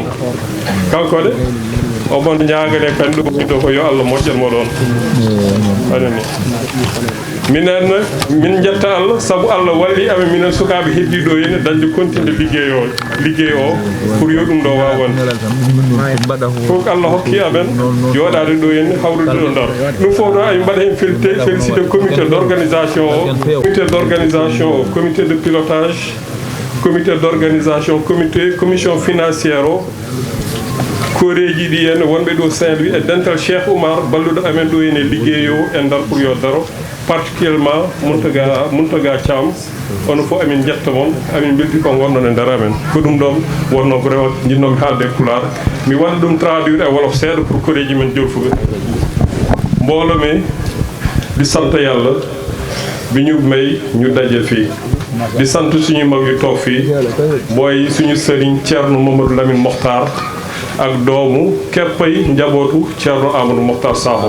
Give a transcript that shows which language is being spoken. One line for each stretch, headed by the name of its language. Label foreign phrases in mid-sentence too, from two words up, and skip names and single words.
Fula: Kankone omon ñagane kan ɗum ɗo ko yo Allah moƴƴanmo ɗon anani minen min jetta Allah saabu Allah walli amen minen sukaɓe heddi ɗo henne dañde continde liggey o pour yo ɗum ɗo wawa wonde fof Allah hokki amen joɗade ɗo henne hawrude ɗo Ndar. Ɗum fof ɗo amin mbaɗa hen
French: félicité comité d'organisation
Fula: o
French: comité de pilotage, comité d'organisation, commission financière
Fula: o, koreji ɗi henne wonɓe ɗo Saint-Louis e dental Cheikh Oumar balluɗo amen ɗo henne ligguey o e Ndar pour yo daro, particulièrement Mountaga Thiam ono fof amin jetta moon amin belti ko gonɗon e Ndar amen ko ɗum ɗon wonno ko rewa jinnomi haalde e Pulaar mi waɗa ɗum traduire e wolof seeɗa pour koreji men jofuɓe.
Wolof: Mboolo mi di sant yàlla bi ñu may ñu daje fii di sant suñu mag yu toog fii mooy suñu sëriñ Thierno Mamadou Lamine Mokhtar ak doomu keppay njabootu Thierno Amadou Mohtar Sakho.